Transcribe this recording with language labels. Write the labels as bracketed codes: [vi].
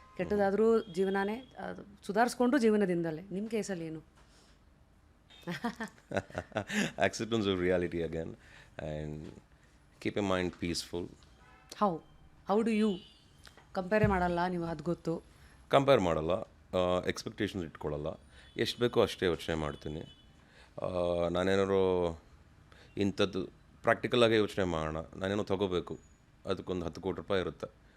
[kn] ಕೆಟ್ಟದಾದರೂ ಜೀವನನೇ ಸುಧಾರಿಸ್ಕೊಂಡು ಜೀವನದಿಂದಲೇ. ನಿಮ್ಮ ಕೇಸಲ್ಲಿ ಏನು? [en] Acceptance of reality again and keep your mind peaceful. How do you [kn] ಕಂಪೇರೇ ಮಾಡಲ್ಲ ನೀವು? ಅದು ಗೊತ್ತು. ಕಂಪೇರ್ ಮಾಡಲ್ಲ, ಎಕ್ಸ್ಪೆಕ್ಟೇಷನ್ಸ್ ಇಟ್ಕೊಳ್ಳಲ್ಲ. ಎಷ್ಟು ಬೇಕೋ ಅಷ್ಟೇ ಯೋಚನೆ ಮಾಡ್ತೀನಿ. ನಾನೇನಾದ್ರು ಇಂಥದ್ದು ಪ್ರಾಕ್ಟಿಕಲಾಗಿ ಯೋಚನೆ ಮಾಡೋಣ, ನಾನೇನೋ ತೊಗೋಬೇಕು, ಅದಕ್ಕೊಂದು 10 ಕೋಟಿ ರೂಪಾಯಿ ಇರುತ್ತೆ.